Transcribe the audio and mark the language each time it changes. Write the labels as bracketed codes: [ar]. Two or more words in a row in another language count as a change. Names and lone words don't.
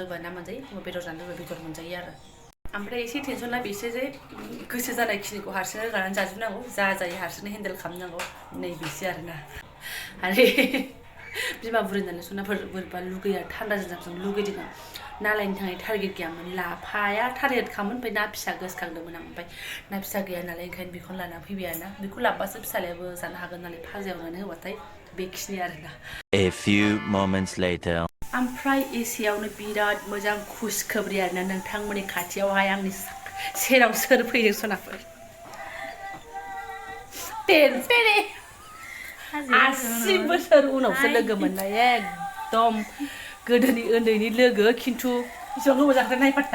[brx] लुबैबा ना मोनजायो एखमबा बेदर जानो लुबैबा बेदर मोनजायो आरो ओमफ्राय एसे टेनसना बेसो जे गोसो जानायखिनिखौ हारसिंनो गारनानै जाजोबनांगौ जा जायो हारसिंनो हेन्डेल खालामनांगौ नैबेसो आरोना आरो बिमा बुरि नालाय सनाफोर बोरैबा लुगैया थान्दा जाजों लुगैदों आं ना लायनो थाखाय टारगेट गैयामोन लाफाया टारगेट खामोन ओमफ्य ना फिसा गोसोखांदोंमोन आं ओमफ्राय ना फिसा गैया नालाय ओंखायनो बेखौनो लाना फैबाय आरोना बेखौ लाबबासो फिसालायाबो जानो हागोन नालाय भाजा एवनानै होबाथाय बेखिनि आरोना [en] A few moments later [brx] ओमफ्राय एसेयावनो बिराद मोजां खुसखोब्रि आरोना नोंथांमोननि खाथियावहाय आंनि सेराव सोर फैदों सनाफोर टेनटेनि 80 बोसोर उनावसो लोगो मोननाय एकदम गोदोनि उन्दैनि लोगो खिन्थु एसेबां गोबाव जाखो नायफाट्टा